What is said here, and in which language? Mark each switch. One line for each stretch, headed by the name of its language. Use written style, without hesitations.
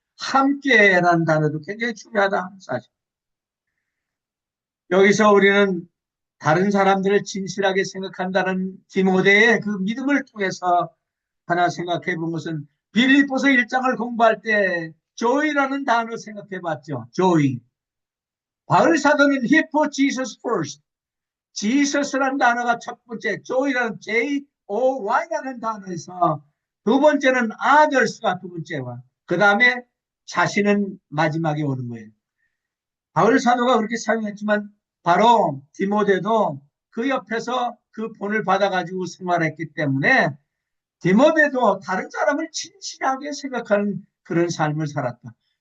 Korean: 함께라는 단어도 굉장히 중요하다 사실. 여기서 우리는 다른 사람들을 진실하게 생각한다는 디모데의 그 믿음을 통해서 하나 생각해 본 것은 빌립보서 1장을 공부할 때 joy라는 단어 생각해 봤죠.
English: joy.
Korean: 바울 사도는
English: he put Jesus first.
Korean: Jesus라는 단어가 첫 번째, joy라는 J-O-Y라는 단어에서 두 번째는 others가 두 번째와 그 다음에 자신은 마지막에 오는 거예요. 바울 사도가 그렇게 사용했지만 바로 디모데도 그 옆에서 그 본을 받아가지고 생활했기 때문에 디모데도 다른 사람을 진실하게 생각하는 그런 삶을 살았다.